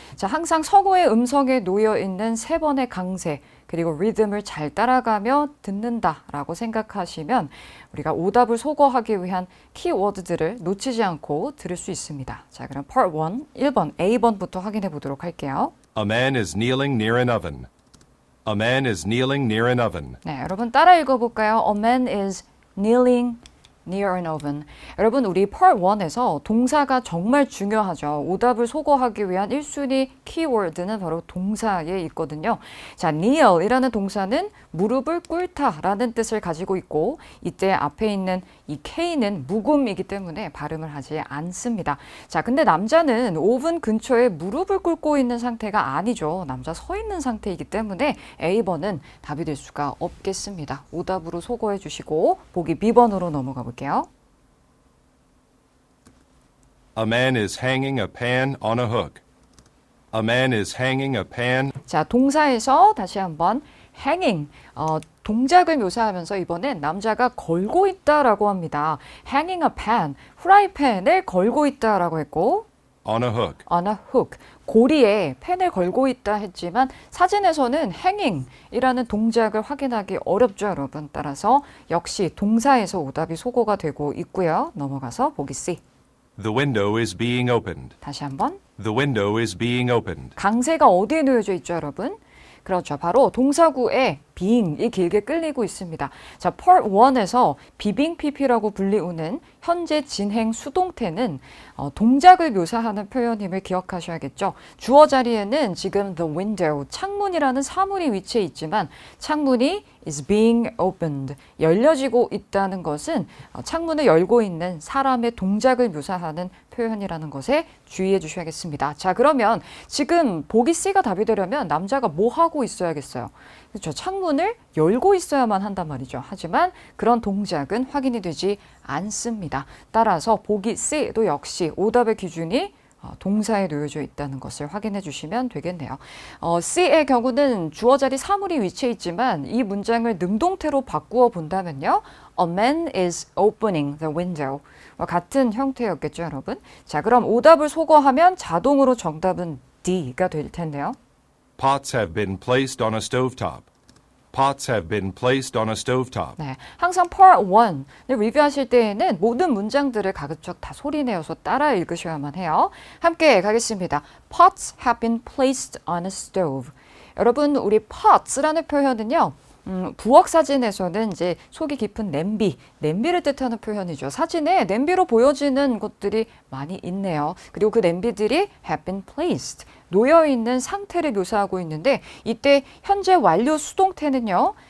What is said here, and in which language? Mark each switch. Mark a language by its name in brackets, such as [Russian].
[Korean] 자, 항상 서구의 음성에 놓여 있는 3번의 강세 그리고 리듬을 잘 따라가며 듣는다라고 생각하시면 우리가 오답을 소거하기 위한 키워드들을 놓치지 않고 들을 수 있습니다. 자, 그럼 Part 1, 1번 A번부터 확인해 보도록 할게요. [English] A man is kneeling near an oven. A man is kneeling near an oven. [Korean] 네, 여러분 따라 읽어볼까요? [English] A man is kneeling near an oven. [Korean] 여러분 우리 Part 1에서 동사가 정말 중요하죠. 오답을 소거하기 위한 1순위 키워드는 바로 동사에 있거든요. 자, kneel이라는 동사는 무릎을 꿇다라는 뜻을 가지고 있고 이때 앞에 있는 이 K는 묵음이기 때문에 발음을 하지 않습니다. 자, 근데 남자는 오븐 근처에 무릎을 꿇고 있는 상태가 아니죠. 남자 서 있는 상태이기 때문에 A번은 답이 될 수가 없겠습니다. 오답으로 소거해 주시고 보기 B번으로 넘어가 볼게요. [English] A man is hanging a pan on a hook. A man is hanging a pan. [Korean] 자, 동사에서 다시 한번 hanging, 동작을 묘사하면서 이번엔 남자가 걸고 있다라고 합니다. [English] hanging a pan, [Korean] 후라이팬을 걸고 있다라고 했고 [English] On a hook. on a hook, [Korean] 고리에 펜을 걸고 있다 했지만 사진에서는 hanging이라는 동작을 확인하기 어렵죠, 여러분. 따라서 역시 동사에서 오답이 소거가 되고 있고요. 넘어가서 보기 C. [English] The window is being opened. [Korean] 다시 한번. [English] The window is being opened. [Korean] 강세가 어디에 놓여져 있죠, 여러분? 그렇죠. 바로 동사구에 being이 길게 끌리고 있습니다. 자, Part 1에서 비빙 PP라고 불리우는 현재 진행 수동태는 동작을 묘사하는 표현임을 기억하셔야겠죠. 주어 자리에는 지금 the window, 창문이라는 사물이 위치해 있지만 창문이 [English] is being opened, [Korean] 열려지고 있다는 것은 창문을 열고 있는 사람의 동작을 묘사하는 표현이라는 것에 주의해 주셔야겠습니다. 자, 그러면 지금 보기 C가 답이 되려면 남자가 뭐 하고 있어야겠어요? 그렇죠. 창문을 열고 있어야만 한단 말이죠. 하지만 그런 동작은 확인이 되지 않습니다. 따라서 보기 C도 역시 오답의 기준이 동사에 놓여져 있다는 것을 확인해 주시면 되겠네요. C의 경우는 주어 자리 사물이 위치해 있지만 이 문장을 능동태로 바꾸어 본다면요. [English] A man is opening the window. [Korean] 같은 형태였겠죠, 여러분? 자, 그럼 오답을 소거하면 자동으로 정답은 D가 될 텐데요. [English] Pots have been placed on a stovetop. Pots have been placed on a stovetop. [Korean] 네, 항상 Part 1을 리뷰하실 때에는 모든 문장들을 가급적 다 소리내어서 따라 읽으셔야만 해요. 함께 가겠습니다. [English] Pots have been placed on a stove. [Korean] 여러분, 우리 pots라는 표현은요. 부엌 사진에서는 이제 속이 깊은 냄비를 뜻하는 표현이죠. 사진에 냄비로 보여지는 것들이 많이 있네요. 그리고 그 냄비들이 [English] have been placed, [Korean] 놓여 있는 상태를 묘사하고 있는데 이때 현재 완료 수동태는요.